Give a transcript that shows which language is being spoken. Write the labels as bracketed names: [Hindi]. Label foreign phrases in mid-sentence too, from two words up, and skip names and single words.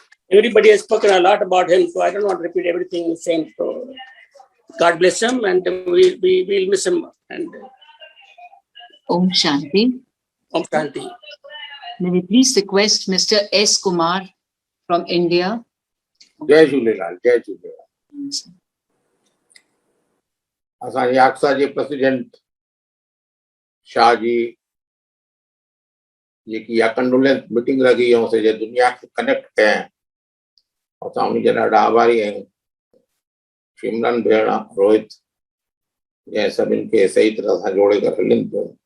[English] Everybody has spoken a lot about him, so I don't want to repeat everything the same. So God bless him, and we'll miss him. And [Sanskrit] Om Shanti. Om Shanti. [English] May we please request Mr. S. Kumar from India. [Sindhi] जय झूलेलाल, जय झूलेलाल। असांजे AGSA जे प्रेसिडेंट शाह जी जेकी इहा [English] condolence meeting [Sindhi] लॻी ऐं सॼे दुनिया खे कनेक्ट कयां, असां उन जा ॾाढा आभारी आहियूं। सिमरन भेण, रोहित जंहिं सभिनि खे सही तरह सां जोड़े करे हलनि पियो।